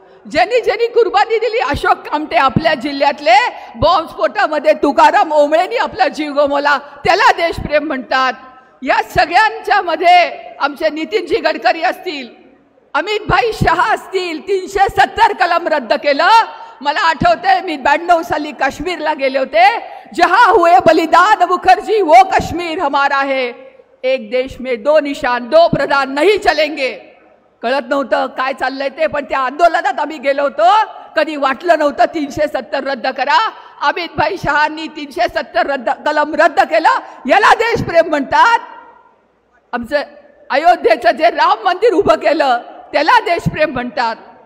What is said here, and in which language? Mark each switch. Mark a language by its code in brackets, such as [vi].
[mr] ज्यांनी ज्यांनी कुर्बानी दिली, अशोक कामटे आपल्या जिल्ह्यातले बॉम्बस्फोटामध्ये तुकाराम ओंबळेंनी आपला जीव गमावला, त्याला देशप्रेम म्हणतात. या सगळ्यांच्या मध्ये आमचे नितीनजी गडकरी असतील, अमित भाई शहा असतील, 370 कलम रद्द केलं. मला आठवतंय मी 92 साली काश्मीरला गेले होते. [hi] जहां हुए बलिदान मुखर्जी वो कश्मीर हमारा है. एक देश में दो निशान, दो प्रधान नहीं चलेंगे. [mr] कळत नव्हतं काय चाललंय ते, पण त्या आंदोलनात आम्ही गेलो होतो. कधी वाटलं नव्हतं 370 रद्द करा. अमित भाई शहांनी 370 कलम रद्द केलं. याला देशप्रेम म्हणतात. आमचं अयोध्येचं जे राम मंदिर उभं केलं त्याला देशप्रेम म्हणतात.